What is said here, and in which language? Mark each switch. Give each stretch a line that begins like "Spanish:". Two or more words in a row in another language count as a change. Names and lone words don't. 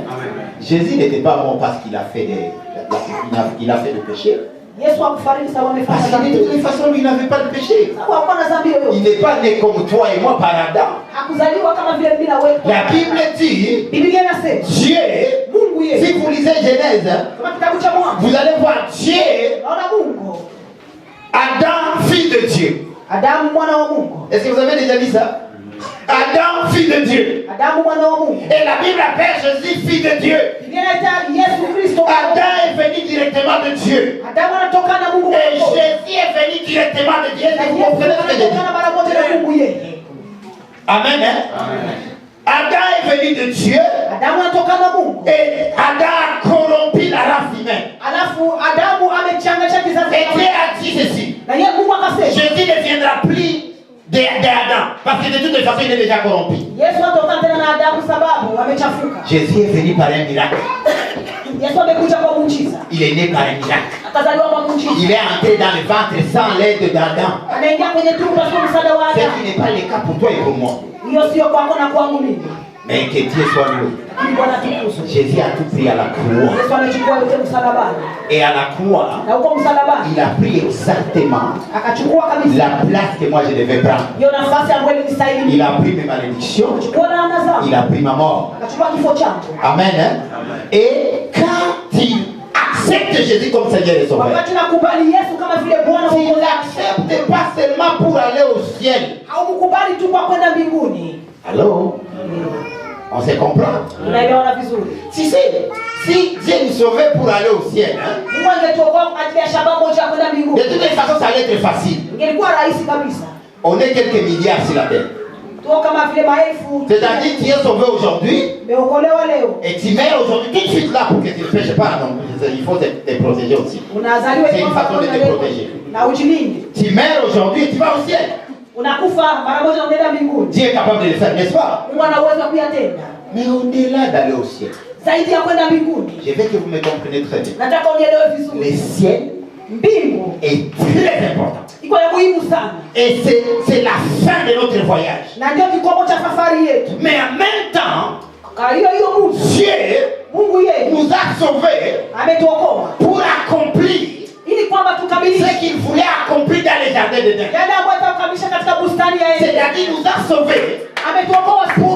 French: Jésus n'était pas mort parce qu'il a fait il a fait des péchés.
Swahili: Yesu hakufariki sababu amefanya
French: Parce que de
Swahili: dhambi.
French: toute façon, lui n'avait pas de péché.
Swahili: Sababu hakuwa na dhambi
French: Il
Swahili: yoyote.
French: n'est pas né comme toi et moi par Adam.
Swahili: Hakuzaliwa kama vile mimi na wewe.
French: La Bible dit,
Swahili: Biblia inasema
French: Dieu,
Swahili: Mungu yeye.
French: si vous lisez Genèse,
Swahili: Kama kitabu cha Mwanzo.
French: vous allez voir Dieu,
Swahili: Naona Mungu.
French: Adam, fils de Dieu.
Swahili: Adamu mwana wa Mungu.
French: Est-ce que vous avez déjà dit ça? Adam, fils de Dieu.
Swahili: Adamu mwana wa Mungu.
French: Et la Bible appelle Jésus fils de Dieu.
Swahili: Biblia inaita Yesu Kristo.
French: Adam est venu directement de Dieu.
Swahili: Adamu anatokana na Mungu.
French: Et Jésus est venu directement de Dieu. Est-ce que vous comprenez ce que je dis?
Swahili: Anatokana mara moja na Mungu yeye.
French: Amen. Hein? Adam est venu de Dieu.
Swahili: Adamu anatokana na Mungu.
French: Et Adam a corrompu la race humaine.
Swahili: Alafu Adamu amechanganya kizazi.
French: Et Dieu a dit ceci.
Swahili: Na yeye Mungu akasema.
French: Jésus ne viendra plus d'Adam. Parce que de toute façon, il est déjà corrompu.
Swahili: Yesu anatokana tena na Adamu sababu amechafuka.
French: Jésus est venu par un miracle.
Swahili: Yesu amekuja kwa muujiza.
French: Il est né par un miracle.
Swahili: Akazaliwa kwa muujiza.
French: Il est entré dans le ventre sans l'aide d'Adam.
Swahili: Anaingia kwenye tumbo kwa msaada wa
French: Ce
Swahili: Adamu.
French: qui n'est pas le cas pour toi et pour moi.
Swahili: Hiyo sio kwako na kwangu mimi.
French: Mais que Dieu soit loué.
Swahili: Lakini Bwana atukuzwe.
French: Jésus a tout pris à la croix.
Swahili: Yesu amechukua yote msalabani.
French: Et à la croix,
Swahili: Na huko msalabani
French: il a pris exactement
Swahili: akachukua kabisa
French: la place que moi je devais prendre.
Swahili: hiyo nafasi ambayo ilinistahili.
French: Il a pris mes malédictions.
Swahili: Akachukua laana zangu.
French: Il a pris ma mort.
Swahili: Akachukua kifo changu.
French: Amen. Hein? Et quand il accepte Jésus comme Seigneur et Sauveur,
Swahili: Wakati nakubali Yesu kama vile Bwana
French: il
Swahili: Mwokozi,
French: l'accepte pas seulement pour aller au ciel.
Swahili: haumkubali tu kwa kwenda mbinguni.
French: Allô? On se comprend?
Swahili: Unaelewana vizuri?
French: Si Dieu nous sauvait pour aller au ciel, hein?
Swahili: Mungu angetuokoa kwa ajili ya shabaha moja ya kwenda
French: De
Swahili: mbinguni.
French: toute façon, ça allait être facile.
Swahili: Ingelikuwa rahisi kabisa.
French: On est quelques milliards sur la terre.
Swahili: Tuko kama vile maelfu.
French: C'est-à-dire que tu es sauvé aujourd'hui
Swahili: Umeokolewa leo.
French: et tu meurs aujourd'hui tout de suite là pour que tu ne pêches pas. Non, il faut te protéger aussi.
Swahili: Unazaliwa
French: C'est une façon de te protéger.
Swahili: na ujilinde.
French: Tu meurs aujourd'hui et tu vas au ciel.
Swahili: Unakufa mara moja unaenda mbinguni.
French: Dieu est capable de le faire, n'est-ce pas?
Swahili: Mungu ana uwezo wa kuyatenda.
French: Mais au-delà d'aller au ciel,
Swahili: Zaidi ya kwenda mbinguni.
French: je veux que vous me compreniez très bien.
Swahili: Nataka unielewe vizuri.
French: Le ciel
Swahili: Mbingu
French: est très important.
Swahili: iko ya muhimu sana.
French: Et c'est la fin de notre voyage.
Swahili: Na ndio kikomo cha safari yetu.
French: Mais en même temps,
Swahili: Kwa hiyo Mungu, Mungu yeye
French: nous a sauvés
Swahili: ametuokoa
French: pour accomplir
Swahili: ili kwamba tukamilishe
French: ce qu'il voulait accomplir dans les jardins d'Éden.
Swahili: yale ambayo atakamilisha katika bustani ya Edeni.
French: C'est-à-dire nous a sauvés
Swahili: Ametuokoa